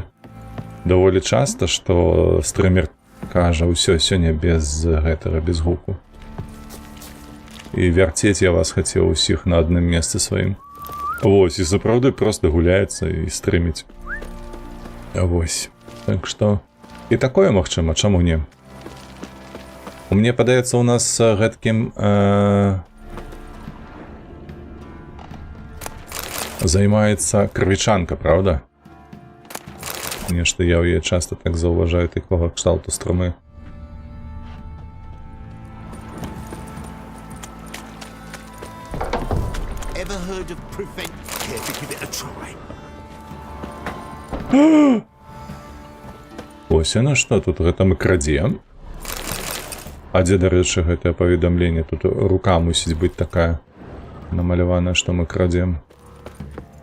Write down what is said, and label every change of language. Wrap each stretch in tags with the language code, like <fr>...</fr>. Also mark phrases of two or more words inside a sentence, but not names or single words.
<uk>Доволі часто, що стример каже, усе, сьогодні без гуку. І вертеть я вас хотів усіх на одному місці своїм. Ось, і заправді просто гуляється і стримить.</uk> <be>Ось.</be> <uk>Так що,</uk> <be>і такое магчыма, чаму не? Мне падаецца, у нас гэткім займаецца крывічанка, правда? Нешта я ў яе часто так заўважаю такога кшталту струмы.</be> <en>Ever heard of prevent? Care to give it a try?</en> <be>Ось яно што, тут гэта мы крадзем. А дзе, дарэчы, гэтае паведамленне? Тут рука мусіць быць такая намаляваная, што мы крадзем.</be>